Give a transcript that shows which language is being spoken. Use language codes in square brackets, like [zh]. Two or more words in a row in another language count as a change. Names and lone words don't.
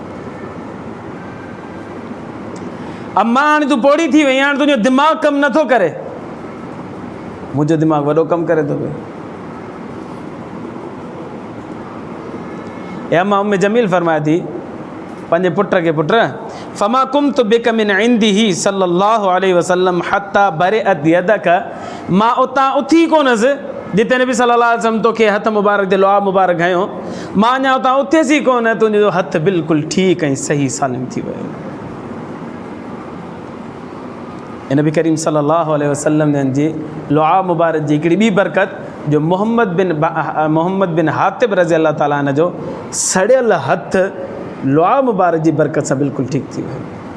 [sd] अम्मा हाणे तूं पोड़ी थी वई, हाणे तुंहिंजो दिमाग़ु कमु नथो करे, मुंहिंजो दिमाग़ु वॾो कमु करे थो पियो। ऐं अम्मा उम्मे जमील फरमाए थी पंहिंजे पुट खे, पुट [ar] فما قمت بك من عنده صلى الله عليه وسلم حتى برئت يدك, [sd] मां उतां उथी कोनसि जिते नबी [ar] صلى الله عليه وسلم [sd] तोखे हथ मुबारक ते लुआ मुबारक हयो, मां अञा उतां उथियसि ई कोन, तुंहिंजो हथु बिल्कुलु ठीकु ऐं सही सालिम थी वियो। ऐं नबी करीम [ar] صلى الله عليه وسلم [sd] जी लुआ मुबारक जी हिकिड़ी ॿी बरकत जो मोहम्मद बिन हातिब [ar] رضي الله تعالى عنه [sd] जो सड़ियल हथु लुआ मुबारक जी बरकत सां बिल्कुलु ठीकु थी वियो।